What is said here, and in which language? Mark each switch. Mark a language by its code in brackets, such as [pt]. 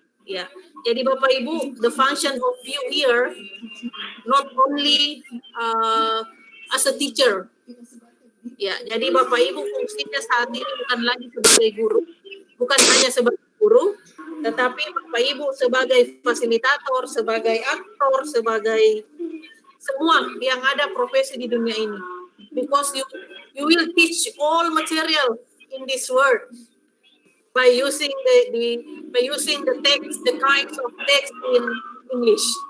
[id] Ya, jadi Bapak Ibu, [en] the function of you here not only as a teacher. [id] Ya, jadi Bapak Ibu fungsinya saat ini bukan lagi sebagai guru, bukan hanya sebagai guru, tetapi Bapak Ibu sebagai fasilitator, sebagai aktor, sebagai semua yang ada profesi di dunia ini. [en] because you will teach all material in this world by using the text, the kinds of text in English.